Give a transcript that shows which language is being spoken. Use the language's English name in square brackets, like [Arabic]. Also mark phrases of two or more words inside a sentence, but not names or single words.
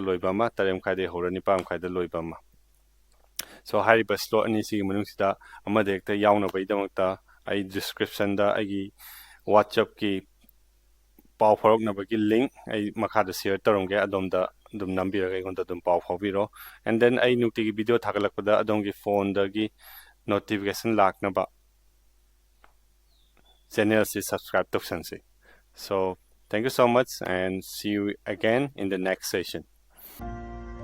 [Manipuri] ꯂꯣꯏꯕ ꯑꯃ 8 ꯃꯈꯥꯏꯗꯒꯤ ꯍꯧꯔꯒ 9 ꯃꯈꯥꯏꯗ ꯂꯣꯏꯕ ꯑꯃ ꯁꯣ ꯍꯥꯏꯔꯤꯕ ꯁ꯭ꯂꯣꯠ ꯑꯅꯤꯁꯤꯒꯤ ꯃꯅꯨꯡꯁꯤꯗ ꯑꯃꯗ ꯍꯦꯛꯇ ꯌꯥꯎꯅꯕꯒꯤꯗꯃꯛꯇ ꯑꯩ ꯗꯤꯁꯀ꯭ꯔꯤꯞꯁꯟꯗ ꯑꯩꯒꯤ ꯋꯥꯆꯞꯀꯤ ꯄꯥꯎ ꯐꯥꯎꯔꯛꯅꯕꯒꯤ ꯂꯤꯡꯛ ꯑꯩ ꯃꯈꯥꯗ ꯁꯤꯌꯔ ꯇꯧꯔꯝꯒꯦ ꯑꯗꯣꯝꯗ ꯑꯗꯨꯝ ꯅꯝꯕꯤꯔꯒ ꯑꯩꯉꯣꯟꯗ ꯑꯗꯨꯝ ꯄꯥꯎ ꯐꯥꯎꯕꯤꯔꯣ [English] and then [Manipuri] ꯑꯩ ꯅꯨꯡꯇꯤꯒꯤ ꯚꯤꯗꯤꯑꯣ ꯊꯥꯒꯠꯂꯛꯄꯗ ꯑꯗꯣꯝꯒꯤ ꯐꯣꯟꯗꯒꯤ ꯅꯣꯇꯤꯐꯤꯀꯦꯁꯟ ꯂꯥꯛꯅꯕ ꯆꯦꯅꯦꯜꯁꯤ ꯁꯕꯁꯀ꯭ꯔꯥꯏꯕ ꯇꯧꯁꯟꯁꯤ [English] So thank you so much and see you again in the next session.